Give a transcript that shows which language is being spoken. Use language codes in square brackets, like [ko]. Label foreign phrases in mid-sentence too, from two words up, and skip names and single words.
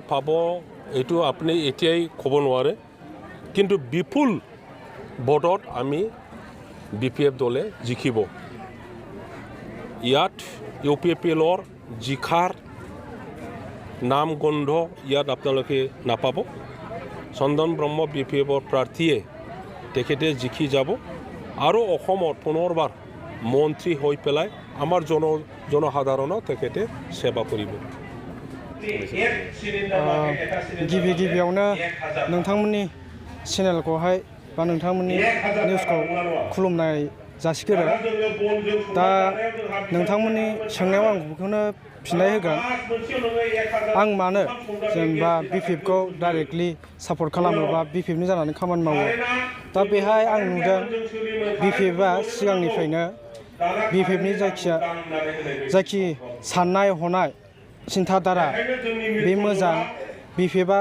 [as] পাব এইটো আপুনি এতিয়াই ক'ব নোৱাৰে কিন্তু বিপুল ভোটত আমি BPF দলে জিকিব ইয়াত UPPLৰ জিকাৰ নাম গন্ধ ইয়াত আপোনালোকে নাপাব চন্দন ব্ৰহ্ম BPFৰ প্ৰাৰ্থীয়ে তেখেতে জিকি যাব আৰু অসমত পুনৰবাৰ মন্ত্ৰী হৈ পেলাই আমাৰ জনসাধাৰণক তেখেতে সেৱা কৰিব [brx] गिबियावनो नोंथांमोननि चेनेलखौहाय बा नोंथांमोननि निउसखौ खुलुमनाय जासिगोरो दा नोंथांमोननि सोंनायाव आं बेखौनो फिननाय होगोन आं मानो जेनेबा BPFखौ [en] directly support [brx] खालामोबा BPFनि जानानै खामानि मावो दा बेहाय आं नुदों BPFआ सिगांनिफ्रायनो BPFनि जायखि साननाय हनाय चिन्ताधारा बे मोजां BPFआ